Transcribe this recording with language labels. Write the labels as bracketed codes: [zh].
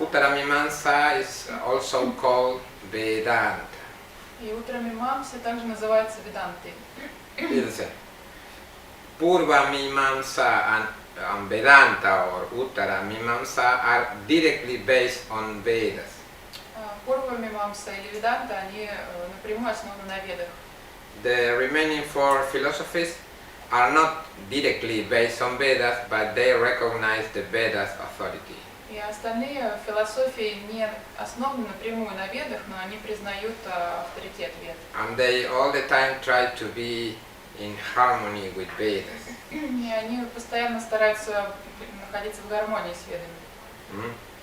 [en] Uttara Mimamsa is also called Vedanta. [ru] И Уттара Мимамса также называется Ведантой. [en] Listen, Purva Mimamsa and Vedanta or Uttara Mimamsa are directly based on Vedas. [ru] Пурва Мимамса или Веданта, они напрямую основаны на ведах. [en] The remaining 4 philosophies are not directly based on Vedas, but they recognize the Vedas authority. [ru] И остальные философии не основаны напрямую на ведах, но они признают авторитет вед. [en] And they all the time try to be in harmony with Vedas. [ru] И они постоянно стараются находиться в гармонии с ведами.